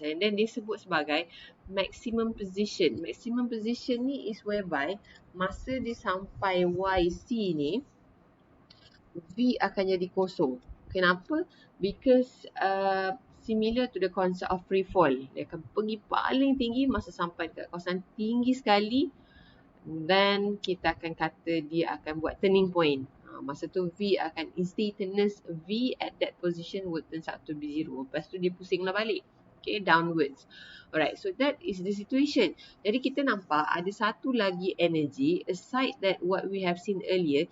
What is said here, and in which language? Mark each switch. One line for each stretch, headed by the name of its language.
English: And then
Malay: dia sebut sebagai maximum position. Maximum position ni
English: is whereby
Malay: masa dia sampai YC ni, V akan jadi kosong. Kenapa?
English: Because similar to the concept of free fall.
Malay: Dia akan pergi paling tinggi masa sampai ke kawasan tinggi sekali. Then kita akan kata dia akan buat turning point. Masa tu V akan
English: instantaneous V at that position would turn out to be 0.
Malay: Lepas tu dia pusinglah balik.
English: Okay, downwards. Alright, so that is the situation.
Malay: Jadi kita nampak ada satu lagi energy
English: aside that what we have seen earlier.